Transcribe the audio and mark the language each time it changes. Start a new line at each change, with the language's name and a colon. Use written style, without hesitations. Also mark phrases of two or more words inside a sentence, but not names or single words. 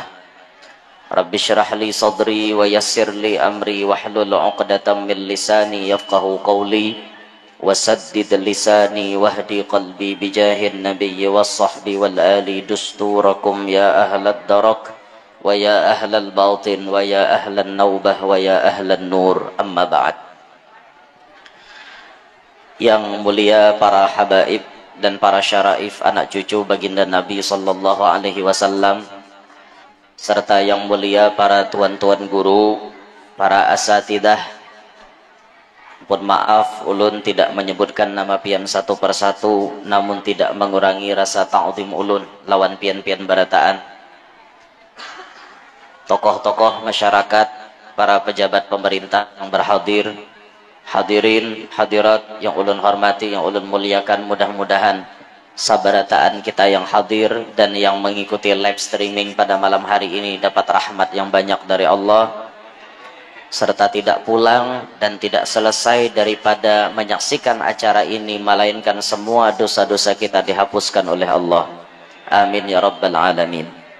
Arabic: رب اشرح لي صدري ويسر لي أمري واحلل عقدة من لساني يفقه قولي وسدد لساني واهدي قلبي بجاه النبي والصحب والآل دستوركم يا أهل الدرك ويا أهل الباطن ويا أهل النوبة ويا أهل النور. أما بعد.
Indonesian: Yang mulia para habaib dan para syaraif anak cucu baginda Nabi
Arabic: صلى الله عليه وسلم,
Indonesian: serta yang mulia para tuan-tuan guru, para asatidah. Pun maaf ulun tidak menyebutkan nama pian satu persatu, namun tidak mengurangi rasa ta'zim ulun
Banjar: lawan pian-pian barataan.
Indonesian: Tokoh-tokoh masyarakat, para pejabat pemerintah yang berhadir, hadirin, hadirat yang ulun hormati, yang ulun muliakan, mudah-mudahan sabarataan kita yang hadir dan yang mengikuti
English: live streaming
Indonesian: pada malam hari ini dapat rahmat yang banyak dari Allah, serta tidak pulang dan tidak selesai daripada menyaksikan acara ini melainkan semua dosa-dosa kita dihapuskan oleh Allah.
Arabic: آمين يا رب العالمين.